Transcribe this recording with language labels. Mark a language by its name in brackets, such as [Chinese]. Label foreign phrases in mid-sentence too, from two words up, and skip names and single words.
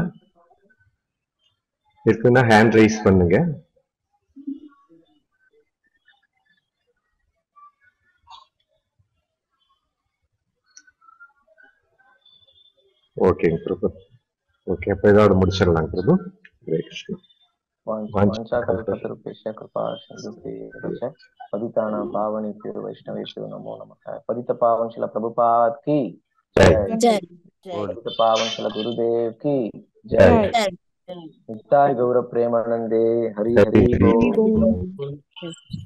[Tamil] இருக்குன்னா [English] hand raise [Tamil] பண்ணுங்க. ஓகேங்க பிரபு. ஓகே, அப்ப இதோட முடிச்சிடலாம் பிரபு. ஹரே கிருஷ்ணா. [Sanskrit] पतितानां पावनेभ्यो वैष्णवेभ्यो नमो नमः. [Hindi] पतित पावन श्रील प्रभुपाद की जय। पतित पावन श्रील गुरुदेव की जय। [Bangla] নিতাই গৌর প্রেমানন্দে হরি হরি বোল।